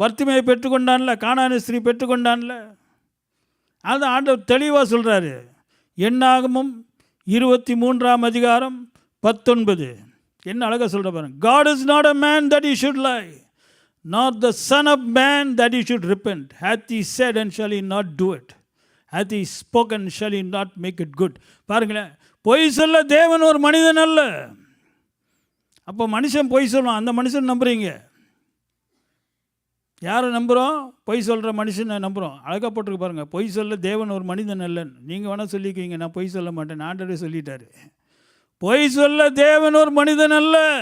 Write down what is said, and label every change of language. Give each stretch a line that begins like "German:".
Tamil: பர்த்திமையை பெற்றுக்கொண்டான்ல, கானானிய ஸ்திரீ பெற்றுக்கொண்டான்ல. அதுதான் ஆண்டவர் தெளிவாக சொல்கிறாரு. என்னாகமம் 23:19 என்ன அழகாக சொல்கிற பாருங்க.
English: God is not a man that he should lie, nor the son of man that he should repent. Hath he said, and shall he not do it? hath he spoken shall he not make it good.
Tamil: பாருங்களேன், பொய் சொல்ல தேவன் ஒரு மனிதன் அல்ல. அப்போ மனுஷன் பொய் சொல்லுவான், அந்த மனுஷன் நம்புறீங்க. யாரை நம்புகிறோம்? பொய் சொல்கிற மனுஷனை நம்புகிறோம். அழகாக போட்டிருக்கு பாருங்கள், பொய் சொல்ல தேவன் ஒரு மனிதன் அல்லன்னு. நீங்கள் வேணால் சொல்லிக்குவீங்க, நான் பொய் சொல்ல மாட்டேன், ஆண்டவரே சொல்லிட்டாரு. பொய் சொல்ல தேவன் ஒரு மனிதன் அல்ல.